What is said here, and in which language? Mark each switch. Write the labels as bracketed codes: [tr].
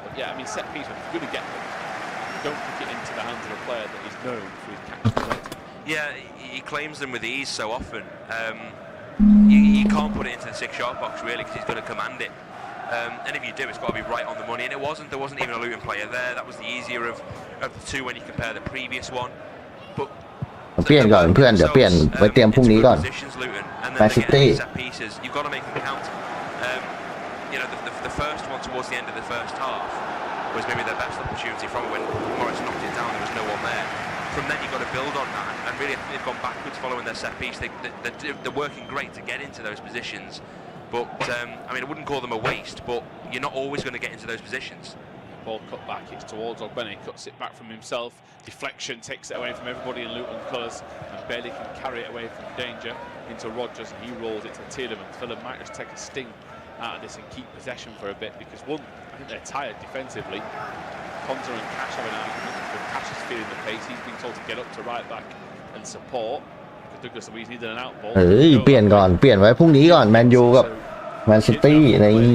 [en] But yeah, I mean, set piece, if you're going to get them, don't kick it into the hands of a player that is known for his catch. Yeah, he claims them with ease so often. You can't put it into the 6-yard box really because he's going to command it. And if you do, it's got to be right on the money. And there wasn't even a Luton player there. That was the easier of the two when you compare the previous one. But [th] เปลี่ยนก่อนเพื่อนเดี๋ยวเปลี่ยนไว้เตรียมพรุ่งนี้ก่อนแมนซิตี้ [en] You've got to make them count. You know, the first one towards the end of the first half was maybe their best opportunity from when Morris knocked it down. There was no one there. From then you've got to build on that, and really they've gone backwards following their set piece. They're working great to get into those positions, but I mean I wouldn't call them a waste, but you're not always going to get into those positions. Ball cut back, it's towards Ogbene, cuts it back from himself, deflection takes it away from everybody in Luton colours, and Bailey can carry it away from danger into Rodgers, and he rolls it to Tielemans. Villa might just take a sting out of this and keep possession for a bit, because one, I think they're tired defensively. Ponza and Cash have an argument, but Cash is feeling the pace, he's been told to get up to right back and support, because Douglas Luiz needed an out ball. [th] เปลี่ยนก่อนเปลี่ยนไว้พรุ่งนี้ก่อนแมนยูกับแมนซิตี้ใน